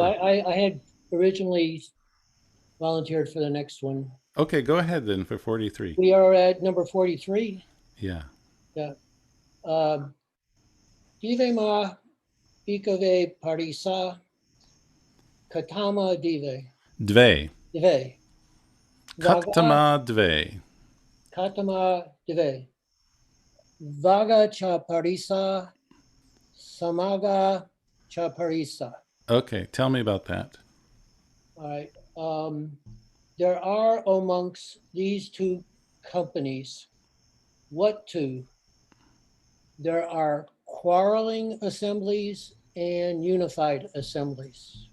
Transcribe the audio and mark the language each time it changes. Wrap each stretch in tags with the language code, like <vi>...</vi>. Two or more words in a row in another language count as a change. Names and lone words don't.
<en>No, I had originally volunteered for the next one. Okay, go ahead then for 43. We are at number 43. Yeah. Yeah.</en> <pi>Dive ma bhikkhave parisa katama dive. Dve. Dve. Katama dve. Katama dve. Vaga cha parisa samaga cha parisa.</pi> <en>Okay, tell me about that. All right. There are amongst these two companies, what two? There are quarreling assemblies and unified assemblies.</en>